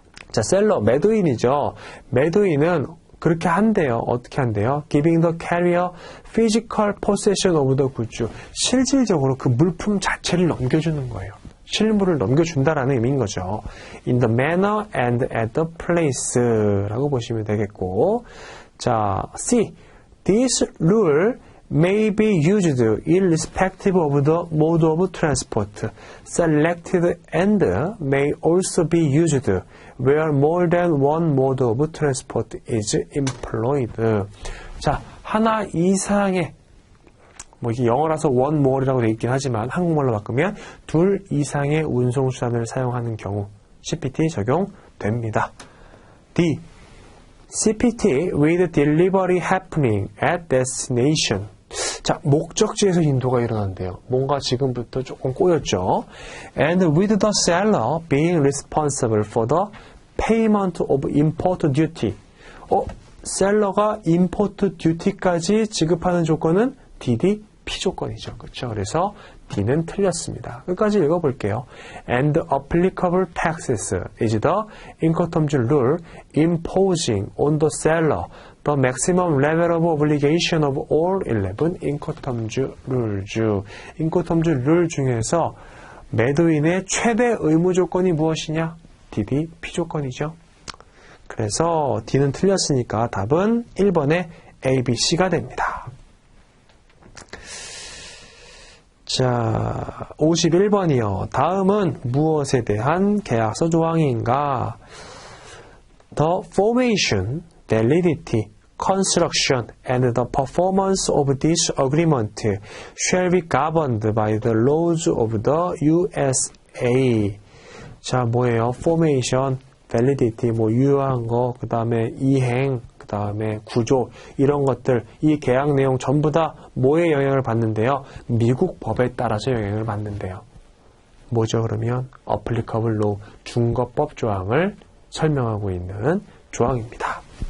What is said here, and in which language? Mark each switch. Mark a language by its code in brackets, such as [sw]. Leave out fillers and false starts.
[ko] 자, 셀러, 매도인이죠. 매도인은 그렇게 한대요. 어떻게 한대요? [en] Giving the carrier physical possession of the goods. [ko] 실질적으로 그 물품 자체를 넘겨주는 거예요. 실물을 넘겨준다라는 의미인 거죠. [en] In the manner and at the place라고 [ko] 보시면 되겠고, 자, [en] C. This rule may be used irrespective of the mode of transport selected and may also be used where more than one mode of transport is employed. [ko] 자, 하나 이상의 뭐 이게 영어라서 one more이라고 되어 있긴 하지만 한국말로 바꾸면 둘 이상의 운송수단을 사용하는 경우 CPT 적용됩니다. D. [en] CPT with delivery happening at destination. [ko] 자, 목적지에서 인도가 일어난대요. 뭔가 지금부터 조금 꼬였죠. [en] And with the seller being responsible for the payment of import duty. [ko] 셀러가 import duty까지 지급하는 조건은 DD 피조건이죠. 그렇죠? 그래서 D는 틀렸습니다. 끝까지 읽어볼게요. [en] And applicable taxes is the Incoterms rule imposing on the seller the maximum level of obligation of all 11 Incoterms rules. [ko] Incoterms rule 중에서 매도인의 최대 의무 조건이 무엇이냐? DD 피조건이죠. 그래서 D는 틀렸으니까 답은 1번의 A, B, C가 됩니다. 자, 51번이요. 다음은 무엇에 대한 계약서 조항인가? [en] The formation, validity, construction, and the performance of this agreement shall be governed by the laws of the USA. [ko] 자, 뭐예요? formation, validity, 뭐 유효한 거, 그 다음에 이행, 그 다음에 구조, 이런 것들, 이 계약 내용 전부 다 뭐에 영향을 받는데요? 미국 법에 따라서 영향을 받는데요. 뭐죠, 그러면? applicable law, 준거법 조항을 설명하고 있는 조항입니다.